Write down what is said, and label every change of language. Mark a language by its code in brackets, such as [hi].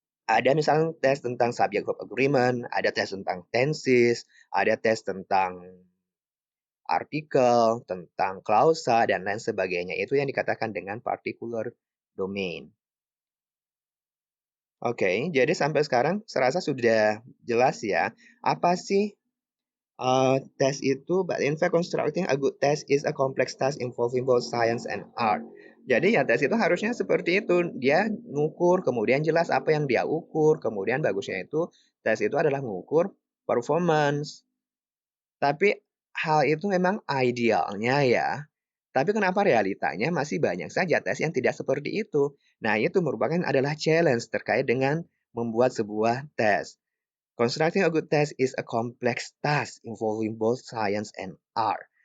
[id] Ada misalnya tes tentang subject verb agreement, ada tes tentang tenses, ada tes tentang artikel, tentang klausa, dan lain sebagainya. Itu yang dikatakan dengan [en] particular domain. [id] Oke, jadi sampai sekarang serasa sudah jelas ya. Apa sih tes itu? [en] But in fact, constructing a good test is a complex task involving both science and art. [id] Jadi ya tes itu harusnya seperti itu. Dia ngukur, kemudian jelas apa yang dia ukur, kemudian bagusnya itu tes itu adalah mengukur performance. Tapi hal itu memang idealnya ya. Tapi kenapa realitanya masih banyak saja tes yang tidak seperti itu? Nah, itu merupakan adalah challenge terkait dengan membuat sebuah tes. [en] Constructing a good test is a complex task involving both science and art.